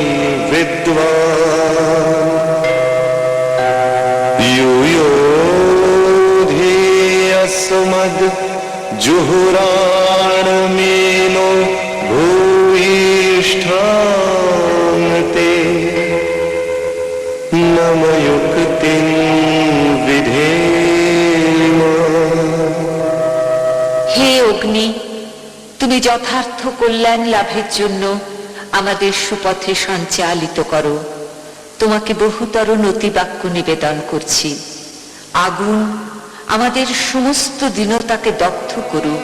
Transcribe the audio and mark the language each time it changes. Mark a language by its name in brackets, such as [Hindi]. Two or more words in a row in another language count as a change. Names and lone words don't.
[Sanskrit] विद्वान् यूयोधि अस्मद् जुहुराणमेनो भूयिष्ठान् ते नमयुक्तिं विधेम। [Bangla] হে অগ্নি, তুমি যথার্থ কল্যাণ লাভের জন্য আমাদের সুপথে সঞ্চালিত করো। তোমাকে বহুতর নতিবাক্য নিবেদন করছি। আগুন আমাদের সমস্ত দীনতাকে দগ্ধ করুক।